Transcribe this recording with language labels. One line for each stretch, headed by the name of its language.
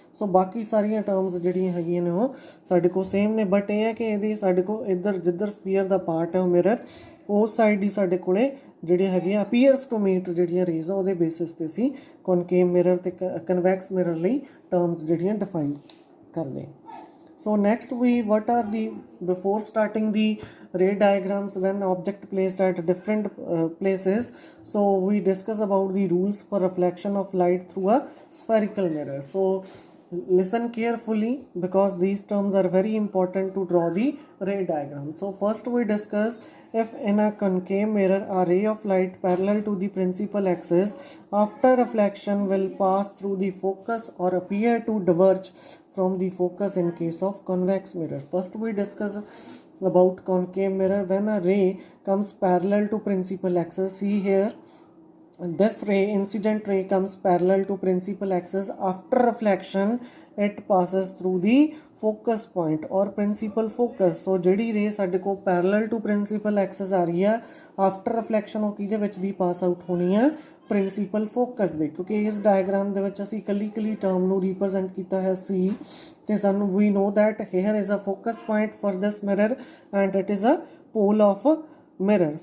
Punjabi: ਸੋ ਬਾਕੀ ਸਾਰੀਆਂ ਟਰਮਸ ਜਿਹੜੀਆਂ ਹੈਗੀਆਂ ਨੇ ਉਹ ਸਾਡੇ ਕੋਲ ਸੇਮ ਨੇ, ਬਟ ਇਹ ਹੈ ਕਿ ਇਹਦੀ ਸਾਡੇ ਕੋਲ ਇੱਧਰ ਜਿੱਧਰ ਸਫੀਅਰ ਦਾ ਪਾਰਟ ਹੈ ਉਹ ਮਿਰਰ, ਉਸ ਸਾਈਡ ਹੀ ਸਾਡੇ ਕੋਲੇ ਜਿਹੜੇ ਹੈਗੇ
English: appears to meet
Punjabi: ਜਿਹੜੀਆਂ ਰੇਜ਼ ਆ ਉਹਦੇ ਬੇਸਿਸ ਤੇ ਅਸੀਂ ਕਨਕੇਵ ਮਿਰਰ ਤੇ ਕਨਵੈਕਸ ਮਿਰਰ ਲਈ ਟਰਮਸ ਜਿਹੜੀਆਂ ਡਿਫਾਈਨ ਕਰਦੇ ਹਾਂ।
English: So next what are the, before starting the ray diagrams when object placed at different places, so we discuss about the rules for reflection of light through a spherical mirror. So listen carefully because these terms are very important to draw the ray diagram. So first we discuss, if in a concave mirror a ray of light parallel to the principal axis after reflection will pass through the focus or appear to diverge from the focus in case of convex mirror. First we discuss about concave mirror. When a ray comes parallel to principal axis, see here, this ray, incident ray, comes parallel to principal axis. After reflection it passes through the focus point or principal focus.
Punjabi: So ਜਿਹੜੀ ਰੇ ਸਾਡੇ ਕੋਲ
English: parallel to principal axis
Punjabi: ਆ ਰਹੀ ਹੈ,
English: after reflection
Punjabi: ਉਹ ਕਿਹਦੇ ਵਿੱਚ ਦੀ ਪਾਸ ਆਊਟ ਹੋਣੀ ਹੈ, ਪ੍ਰਿੰਸੀਪਲ ਫੋਕਸ ਦੇ, ਕਿਉਂਕਿ ਇਸ ਡਾਇਗਰਾਮ ਦੇ ਵਿੱਚ ਅਸੀਂ ਇਕੱਲੀ ਟਰਮ ਨੂੰ ਰਿਪਰੈਜ਼ੈਂਟ ਕੀਤਾ ਹੈ C, ਤੇ ਸਾਨੂੰ
English: ਵੀ know that here is a focus point for this mirror and it is a pole of mirror.